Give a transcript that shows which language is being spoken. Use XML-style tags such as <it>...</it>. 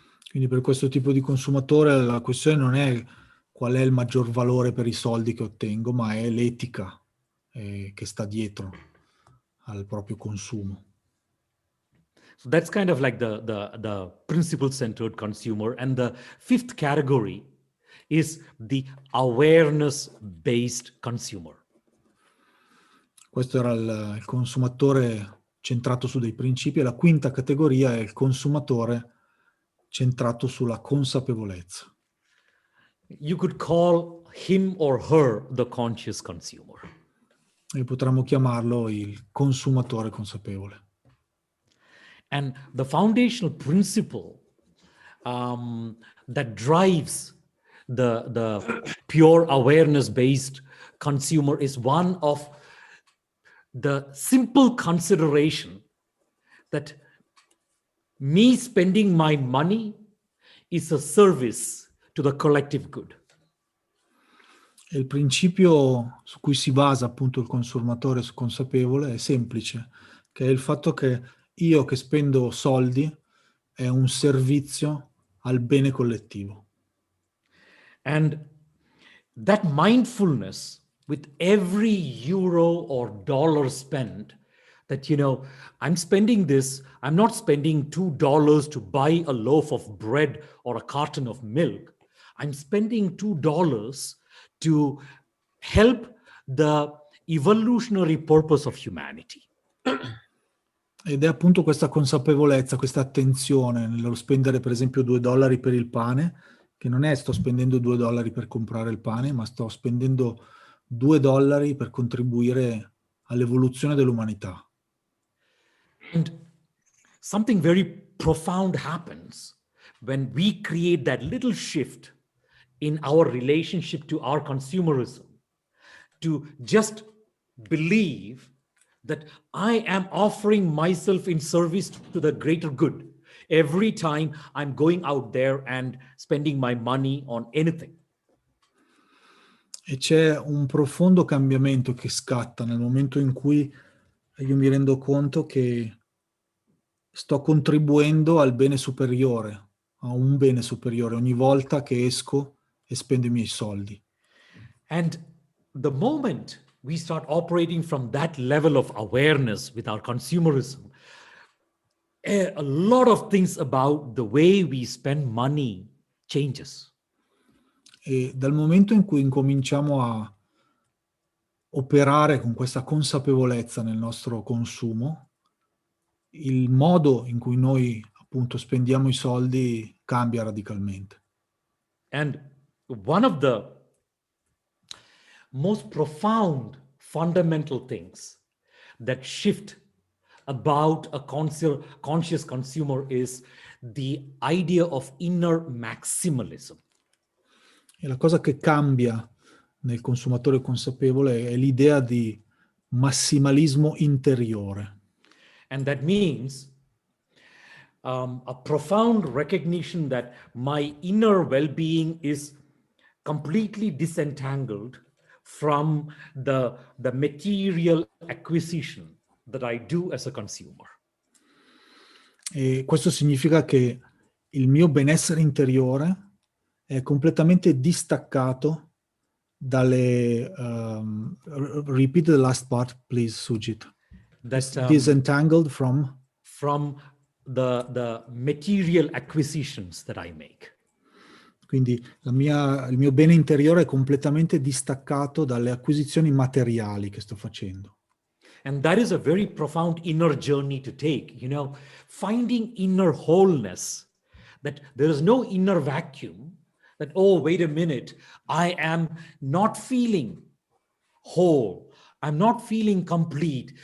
<it>Quindi per questo tipo di consumatore la questione non è qual è il maggior valore per i soldi che ottengo, ma è l'etica che sta dietro al proprio consumo.</it> <en>So that's kind of like the principle-centered consumer. And the fifth category is the awareness-based consumer.</en> <it>Questo era il consumatore centrato su dei principi, e la quinta categoria è il consumatore centrato sulla consapevolezza.</it> <en>You could call him or her the conscious consumer.</en> <it>E potremmo chiamarlo il consumatore consapevole.</it> <en>And the foundational principle that drives the pure awareness-based consumer is one of the simple consideration that me spending my money is a service to the collective good.</en> <it>E il principio su cui si basa appunto il consumatore consapevole è semplice, che è il fatto che io che spendo soldi è un servizio al bene collettivo.</it> <en>And that mindfulness with every euro or dollar spent, that, I'm spending this, I'm not spending $2 to buy a loaf of bread or a carton of milk. I'm spending $2 to help the evolutionary purpose of humanity.</en> <it>Ed è appunto questa consapevolezza, questa attenzione nello spendere per esempio $2 per il pane, che non è sto spendendo $2 per comprare il pane, ma sto spendendo $2 per contribuire all'evoluzione dell'umanità.</it> <en>And something very profound happens when we create that little shift in our relationship to our consumerism, to just believe that I am offering myself in service to the greater good every time I'm going out there and spending my money on anything.</en> <it>E c'è un profondo cambiamento che scatta nel momento in cui io mi rendo conto che sto contribuendo al bene superiore, a un bene superiore ogni volta che esco e spendo i miei soldi.</it> <en>And the moment we start operating from that level of awareness with our consumerism, a lot of things about the way we spend money changes.</en> <it>E dal momento in cui incominciamo a operare con questa consapevolezza nel nostro consumo, il modo in cui noi appunto spendiamo i soldi cambia radicalmente.</it> <en>And one of the most profound fundamental things that shift about a conscious consumer is the idea of inner maximalism.</en> <it>E la cosa che cambia nel consumatore consapevole è l'idea di massimalismo interiore.</it> <en>And that means a profound recognition that my inner well-being is completely disentangled from the material acquisition that I do as a consumer.</en> <it>E questo significa che il mio benessere interiore è completamente distaccato dalle...</it> <en>repeat the last part, please, Sujit. That Disentangled from the material acquisitions that I make.</en> <it>Quindi il mio bene interiore è completamente distaccato dalle acquisizioni materiali che sto facendo.</it> <en>And that is a very profound inner journey to take, finding inner wholeness, that there is no inner vacuum, that, oh, wait a minute, I am not feeling whole, I'm not feeling complete.</en>